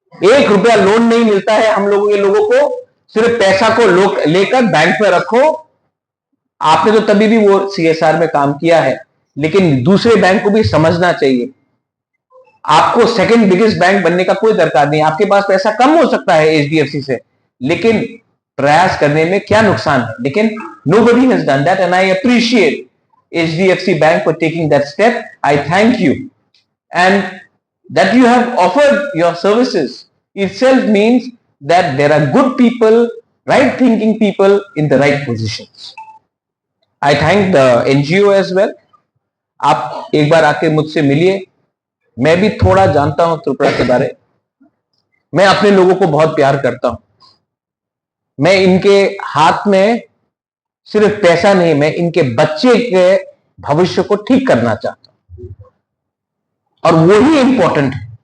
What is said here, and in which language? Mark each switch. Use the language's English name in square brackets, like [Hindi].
[Hindi] 1 रुपया लोन नहीं मिलता है हम लोगों को, सिर्फ पैसा को लेकर बैंक में रखो। आपने तो तभी भी वो सीएसआर में काम किया है, लेकिन दूसरे बैंक को भी समझना चाहिए। आपको सेकंड बिगेस्ट बैंक बनने का कोई दरकार नहीं। आपके पास पैसा कम हो सकता है एचडीएफसी से, लेकिन प्रयास करने में क्या नुकसान है? लेकिन [English] nobody has done that and I appreciate HDFC Bank for taking that step. I thank you, and that you have offered your services itself means that there are good people, right thinking people in the right positions. I thank the NGO as well. [Hindi] आप एक बार आके मुझसे मिलिए, मैं भी थोड़ा जानता हूं त्रिपुरा के बारे। मैं अपने लोगों को बहुत प्यार करता हूं। मैं इनके हाथ में सिर्फ पैसा नहीं, मैं इनके बच्चे के भविष्य को ठीक करना चाहता हूं, और वो ही इंपॉर्टेंट है।